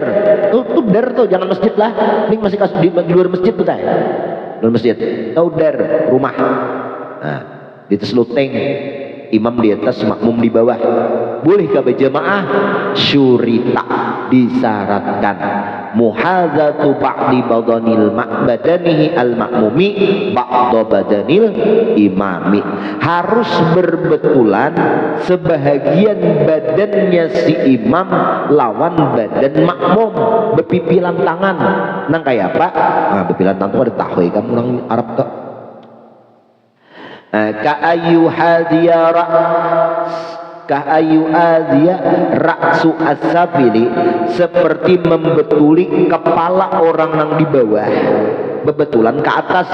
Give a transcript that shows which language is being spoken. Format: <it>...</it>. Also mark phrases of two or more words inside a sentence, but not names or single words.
<bjn>Tuh dar tuh, jangan masjid lah. Ini masih kasus di luar masjid tuh ya. Luar masjid. Tudar rumah. Nah, di atas luteng. Imam di atas, makmum di bawah. Bolehkah berjamaah? Syurita, disyaratkan.</bjn> <ar>محاذاة بعض بدنه المأموم بعض بدن الإمام.</ar> <bjn>Harus berbetulan sebahagian badannya si imam lawan badan makmum. Bepipilan tangan. Nang kayak apa? Nah, bepipilan tangan itu ada tahu ya, kamu nang Arab tuh.</bjn> <ar>كأن يحاذي رأس السافل,</ar> <bjn>seperti membetuli kepala orang yang di bawah, bebetulan ke atas.</bjn>